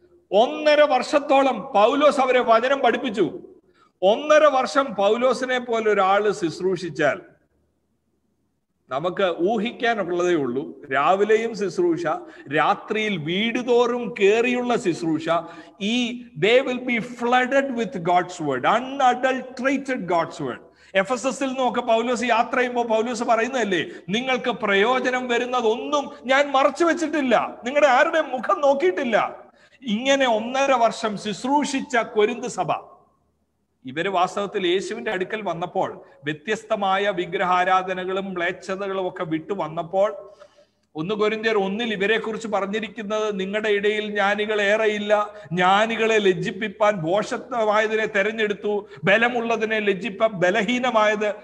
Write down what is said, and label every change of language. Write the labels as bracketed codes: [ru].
[ml] 1.5 വർഷത്തോളം പൗലോസ് അവരെ വചനം പഠിപ്പിച്ചു. 1.5 വർഷം പൗലോസിനെ പോലെ ഒരാള് ശുശ്രൂഷിച്ചാൽ നമുക്ക് ഊഹിക്കാനുള്ളതേ ഉള്ളൂ. രാവിലെയും ശുശ്രൂഷ, രാത്രിയിൽ വീടുതോറും കേറിയുള്ള ശുശ്രൂഷ. [en] ഈ they will be flooded with God's word, unadulterated God's word. [ml] എഫെസസിൽ നിന്നൊക്കെ പൗലോസ് യാത്ര ചെയ്യുമ്പോൾ പൗലോസ് പറയുന്നതല്ലേ, നിങ്ങൾക്ക് പ്രയോജനം വരുന്നതൊന്നും ഞാൻ മറച്ചു വെച്ചിട്ടില്ല, നിങ്ങളുടെ ആരുടെ മുഖം നോക്കിയിട്ടില്ല. ഇങ്ങനെ 1.5 വർഷം ശുശ്രൂഷിച്ച കൊരിന്ത് സഭ, ഇവര് വാസ്തവത്തിൽ യേശുവിന്റെ അടുക്കൽ വന്നപ്പോൾ വ്യത്യസ്തമായ വിഗ്രഹാരാധനകളും മ്ലേച്ഛതകളും ഒക്കെ വിട്ടു വന്നപ്പോൾ 1 കൊരിന്ത്യർ 1 ഇവരെ കുറിച്ച് പറഞ്ഞിരിക്കുന്നത്, നിങ്ങളുടെ ഇടയിൽ ജ്ഞാനികൾ ഏറെയില്ല, ജ്ഞാനികളെ ലജ്ജിപ്പിപ്പാൻ ഭോഷത്വമായതിനെ തെരഞ്ഞെടുത്തു, ബലമുള്ളതിനെ ലജ്ജിപ്പാൻ ബലഹീനമായത്.